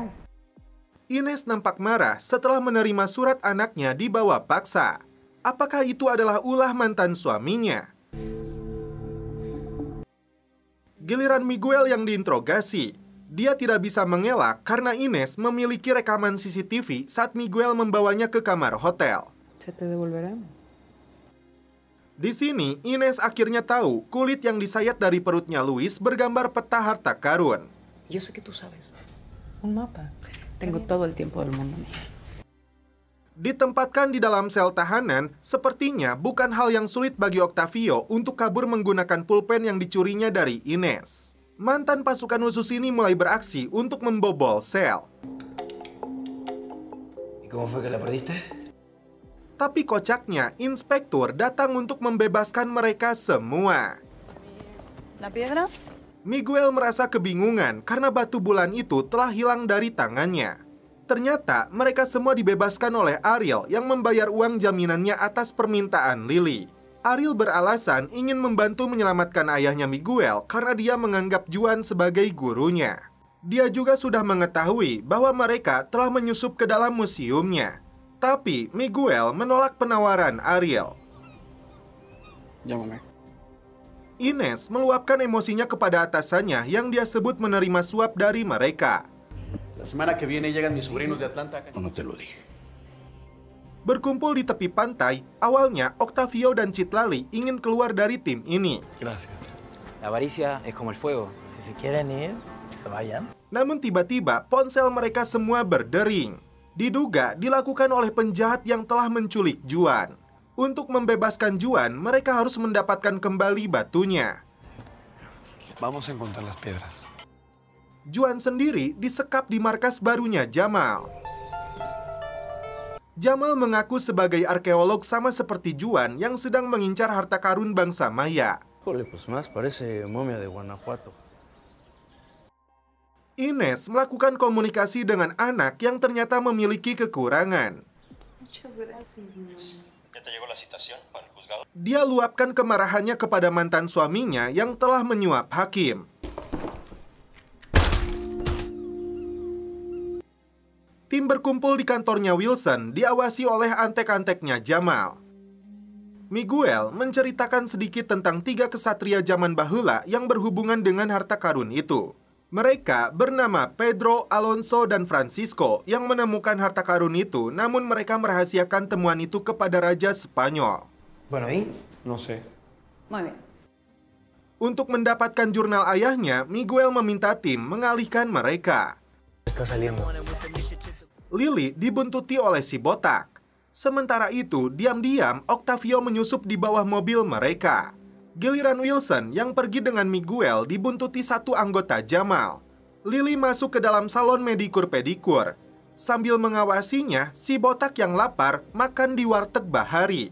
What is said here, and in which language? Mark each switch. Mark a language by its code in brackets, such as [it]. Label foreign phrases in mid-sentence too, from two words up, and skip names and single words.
[id] Ines nampak marah setelah menerima surat anaknya dibawa paksa. Apakah itu adalah ulah mantan suaminya? Giliran Miguel yang diinterogasi. Dia tidak bisa mengelak karena Ines memiliki rekaman CCTV saat Miguel membawanya ke kamar hotel. [es] Se te devolverá. [id] Di sini, Ines akhirnya tahu kulit yang disayat dari perutnya Luis bergambar peta harta karun. [es] Yo sé que tú sabes. Un mapa. Tengo todo el tiempo del mundo, mija. [id] Ditempatkan di dalam sel tahanan, sepertinya bukan hal yang sulit bagi Octavio untuk kabur menggunakan pulpen yang dicurinya dari Ines. Mantan pasukan khusus ini mulai beraksi untuk membobol sel. [es] ¿Y cómo fue que la perdiste? [id] Tapi kocaknya, inspektur datang untuk membebaskan mereka semua. [es] ¿La piedra? [id] Miguel merasa kebingungan karena batu bulan itu telah hilang dari tangannya. Ternyata mereka semua dibebaskan oleh Ariel yang membayar uang jaminannya atas permintaan Lily. Ariel beralasan ingin membantu menyelamatkan ayahnya Miguel karena dia menganggap Juan sebagai gurunya. Dia juga sudah mengetahui bahwa mereka telah menyusup ke dalam museumnya. Tapi Miguel menolak penawaran Ariel. [es] Llámame. [id] Ines meluapkan emosinya kepada atasannya yang dia sebut menerima suap dari mereka. [es] La semana que viene llegan mis sobrinos de Atlanta. No te lo dije. [id] Berkumpul di tepi pantai, awalnya Octavio dan Citlali ingin keluar dari tim ini. [es] Gracias. La avaricia es como el fuego. Si se quieren ir, se vayan. [id] Namun tiba-tiba ponsel mereka semua berdering. Diduga dilakukan oleh penjahat yang telah menculik Juan. Untuk membebaskan Juan, mereka harus mendapatkan kembali batunya. [es] Vamos a encontrar las piedras. [id] Juan sendiri disekap di markas barunya Jamal. Jamal mengaku sebagai arkeolog sama seperti Juan yang sedang mengincar harta karun bangsa Maya. [es] Híjole, pues más parece momia de Guanajuato. [id] Ines melakukan komunikasi dengan anak yang ternyata memiliki kekurangan. [es] Muchas gracias, mamá. ¿Ya te llegó la citación para el juzgado? [id] Dia luapkan kemarahannya kepada mantan suaminya yang telah menyuap hakim. Tim berkumpul di kantornya Wilson, diawasi oleh antek-anteknya Jamal. Miguel menceritakan sedikit tentang 3 kesatria zaman bahula yang berhubungan dengan harta karun itu. Mereka bernama Pedro, Alonso, dan Francisco yang menemukan harta karun itu, namun mereka merahasiakan temuan itu kepada Raja Spanyol. [es] Bueno, ¿y? No sé. Muy bien. [id] Untuk mendapatkan jurnal ayahnya, Miguel meminta tim mengalihkan mereka. [es] Está saliendo. [id] Lily dibuntuti oleh si botak. Sementara itu, diam-diam Octavio menyusup di bawah mobil mereka. Giliran Wilson yang pergi dengan Miguel dibuntuti satu anggota Jamal. Lily masuk ke dalam salon medikur-pedikur. Sambil mengawasinya, si botak yang lapar makan di warteg Bahari.